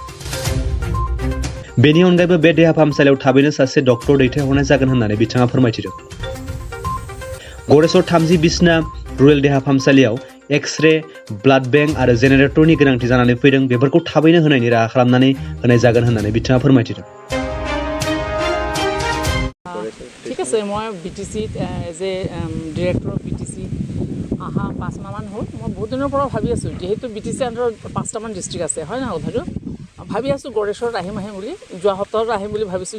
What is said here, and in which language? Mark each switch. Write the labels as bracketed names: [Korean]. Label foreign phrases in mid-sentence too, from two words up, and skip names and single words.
[Bodo] बेनि अनगायैबो बे देहा फाहामसालियाव थाबैनो सासे डक्टर दैथायहरनाय जागोन होननानै बिथाङा फोरमायथिदों। Goreswar 30 बिसना रुरेल देहा फाहामसालियाव एक्स-रे, [English] blood bank [Bodo] आरो जेनेरेटरनि गोनांथि जानानै फैदों। बेफोरखौ थाबैनो होनायनि राहा खालामनानै होनाय जागोन होननानै बिथाङा फोरमायथिदों। [Assamese] ঠিক আছে, মই BTC [English] as a director of [Assamese] BTC অহা 5 মাহমান হ'ল। মই বহুত দিনৰ পৰা ভাবি আছোঁ, যিহেতু BTC আণ্ডাৰত 5টামান ডিষ্ট্ৰিক্ট আছে, হয় নহয় কথাটো? ভাবি আছোঁ Goreswar আহিম বুলি, যোৱা সপ্তাহত আহিম বুলি ভাবিছোঁ।